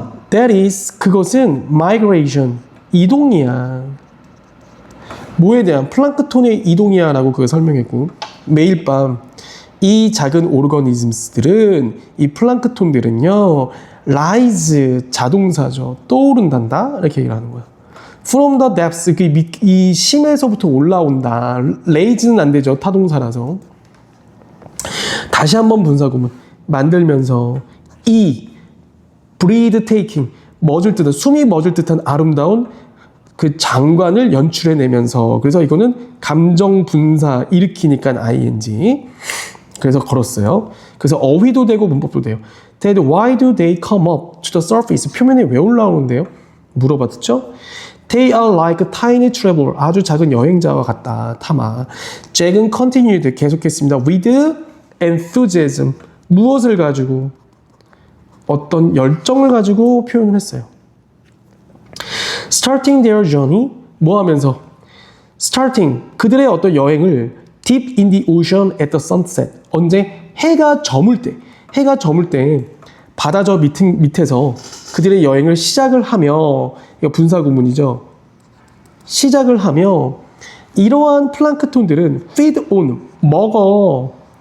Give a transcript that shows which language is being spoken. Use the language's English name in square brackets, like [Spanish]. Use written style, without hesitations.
[English] that is, [Korean] 그것은 [English] migration, [Korean] 이동이야. 뭐에 대한 플랑크톤의 이동이야 라고 그거 설명했고 매일 밤 이 작은 오르거니즘스들은 이 플랑크톤들은요 rise 자동사죠. 떠오른단다 이렇게 얘기를 하는 거야. [English] From the depths, [Korean] 이 심에서부터 올라온다. raise는 안 되죠. 타동사라서. 다시 한번 분사구문 만들면서 이 [English] breath taking [Korean] 멎을 듯한 숨이 멎을 듯한 아름다운 그 장관을 연출해내면서 그래서 이거는 감정 분사 일으키니까 ing 그래서 걸었어요. 그래서 어휘도 되고 문법도 돼요. [English] Dad, why do they come up to the surface? [Korean] 표면에 왜 올라오는데요? 물어봤죠? [English] They are like a tiny traveler. [Korean] 아주 작은 여행자와 같다. 타마. 잭은 continued. 계속했습니다. [English] With enthusiasm. [Korean] 무엇을 가지고? 어떤 열정을 가지고 표현을 했어요. [English] Starting their journey. [Korean] 뭐 하면서? Starting. 그들의 어떤 여행을 [English] deep in the ocean at the sunset. [Korean] 언제? 해가 저물 때. 해가 저물 때 바다 저 밑에서 그들의 여행을 시작을 하며, 이거 분사 구문이죠. 시작을 하며 이러한 플랑크톤들은 [English] feed on, [Korean] 먹어.